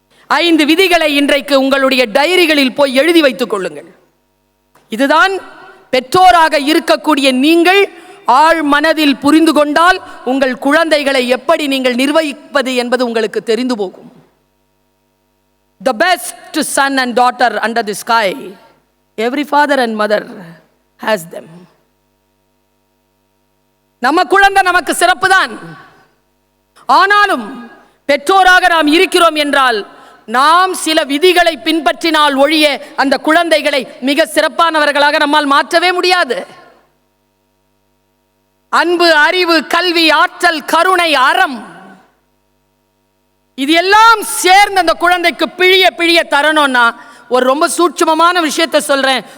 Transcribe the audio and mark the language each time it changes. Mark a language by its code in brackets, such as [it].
[ta] 5 விதிகளை இன்றைக்கு உங்களுடைய டைரிகளில் போய் எழுதி வைத்துக் கொள்ளுங்கள். இதுதான் பெற்றோராக இருக்கக்கூடிய நீங்கள் ஆழ் மனதில் புரிந்து கொண்டால் உங்கள் குழந்தைகளை எப்படி நீங்கள் நிர்வகிப்பது என்பது உங்களுக்கு தெரிந்து போகும். [en] The best son and daughter under the sky, every father and mother has them. [ta] நம்ம குழந்தை நமக்கு சிறப்பு தான். ஆனாலும் பெற்றோராக நாம் இருக்கிறோம் என்றால் நாம் சில விதிகளை பின்பற்றினால் ஒழிய அந்த குழந்தைகளை மிக சிறப்பானவர்களாக நம்மால் மாற்றவே முடியாது. அன்பு, அறிவு, கல்வி, ஆற்றல், கருணை, அறம், இது எல்லாம் சேர்ந்து அந்த குழந்தைக்கு பிழிய பிழிய தரணும்னா ஒரு ரொம்ப சூட்சுமமான விஷயத்தை சொல்றேன்.